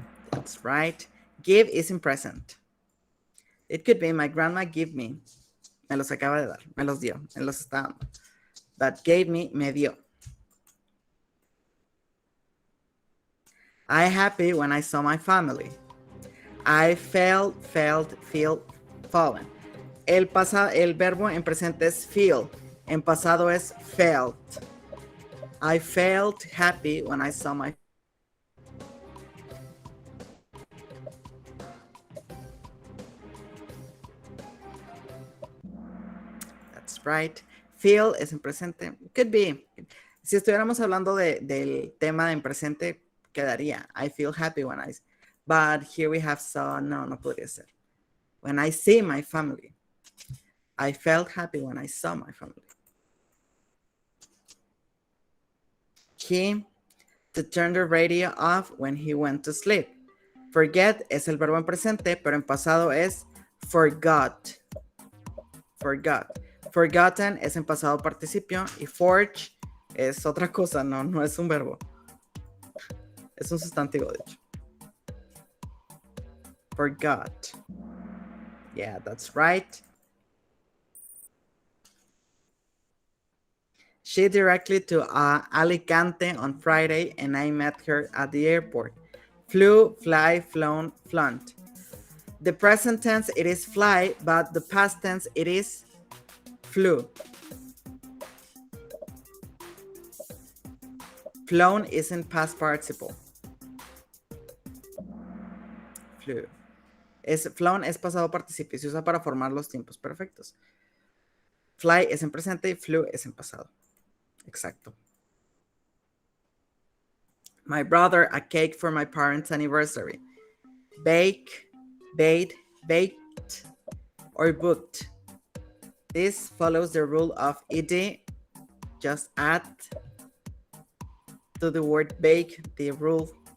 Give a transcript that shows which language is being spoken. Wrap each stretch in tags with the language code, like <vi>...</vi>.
<en>That's right. Give is in present. It could be my grandma give me.</en> <es>Me los acaba de dar. Me los dio. Me los está dando.</es> <en>But gave me,</en> <es>me dio.</es> <en>I happy when I saw my family. I felt, feel, fallen.</en> <es>El verbo en presente es feel. En pasado es felt.</es> <en>I felt happy when I saw my.</en> <es>right. Feel es en presente.</es> <en>Could be.</en> <es>Si estuviéramos hablando del tema en presente, quedaría.</es> <en>I feel happy when I... But here we have saw.</en> <es>No podría ser.</es> <en>When I see my family. I felt happy when I saw my family. He to turn the radio off when he went to sleep.</en> <es>Forget es el verbo en presente, pero en pasado es forgot. Forgot. Forgotten es en pasado participio y forge es otra cosa, no es un verbo. Es un sustantivo, de hecho.</es> <en>Forgot. Yeah, that's right. She directly to Alicante on Friday and I met her at the airport. Flew, fly, flown, flunked. The present tense, it is fly, but the past tense, it is flew. Flown is in past participle. Flew.</en> <es>Flown es pasado participio, se usa para formar los tiempos perfectos. Fly es en presente y flew es en pasado. Exacto.</es> <en>My brother a cake for my parents' anniversary. Bake, baked, or booked. This follows the rule of ed. Just add to the word bake the rule.</en>